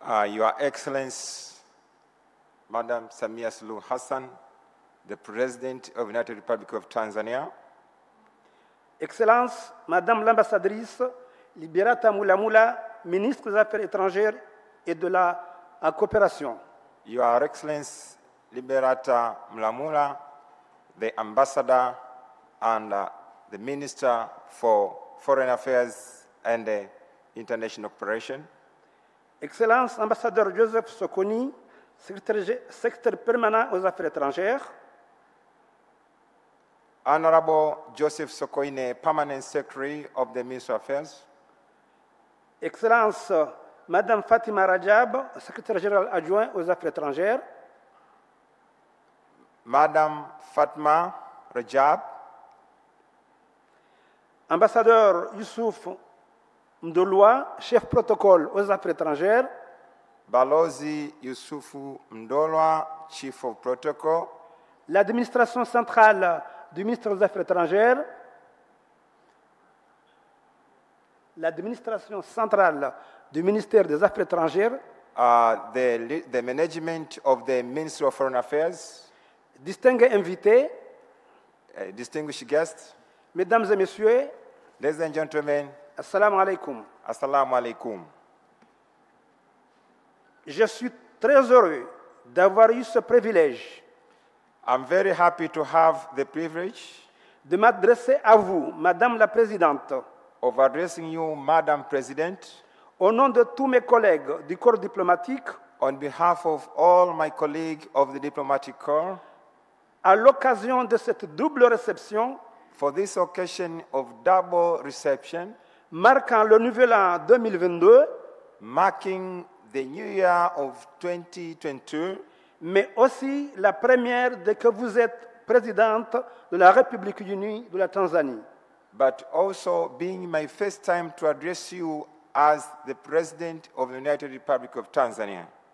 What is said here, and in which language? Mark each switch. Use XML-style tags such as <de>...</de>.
<en>Your Excellency, Madame Samia Suluhu Hassan, the President of the United Republic of Tanzania.</en> <fr>Excellence, Madame l'ambassadrice Liberata Mulamula, ministre des Affaires étrangères et de la coopération.</fr> <en>Your Excellency, Liberata Mulamula, the Ambassador and the Minister for Foreign Affairs and International Cooperation.</en> <fr>Excellence, Ambassadeur Joseph Sokoni, secrétaire permanent aux Affaires étrangères.</fr> <en>Honorable Joseph Sokoine, Permanent Secretary of the Ministry of Affairs.</en> <fr>Excellence, Madame Fatima Rajab, Secrétaire général adjoint aux Affaires étrangères. Madame Fatma Rajab. Ambassadeur Youssouf Mdolwa, chef protocole aux Affaires étrangères.</fr> <en>Balozi Yusufu Mdolwa, Chief of Protocol.</en> <fr>L'administration centrale du ministère des Affaires étrangères. L'administration centrale du ministère des Affaires étrangères.</fr> <en>The management of the Ministry of Foreign Affairs.</en> <fr>Distingués invités.</fr> <en>Distinguished guests.</en> <fr>Mesdames et messieurs.</fr> <en>Ladies and gentlemen.</en> <ar>Assalamu alaikum. Assalamu alaikum.</ar> <fr>Je suis très heureux d'avoir eu ce privilège.</fr> <en>I'm very happy to have the privilege</en> <fr>de m'adresser à vous, Madame la Présidente,</fr> <en>of addressing you, Madam President,</en> <fr>au nom de tous mes collègues du corps diplomatique,</fr> <en>on behalf of all my colleagues of the diplomatic corps,</en> <fr>à l'occasion de cette double réception,</fr> <en>for this occasion of double reception,</en> <fr>marquant le nouvel an 2022,</fr> <en>marking the new year of 2022,</en> <fr>mais aussi la première dès que vous êtes présidente de la République unie de la Tanzanie.</fr> <en>but also being my first time to address you as the President of the United Republic of Tanzania.</en>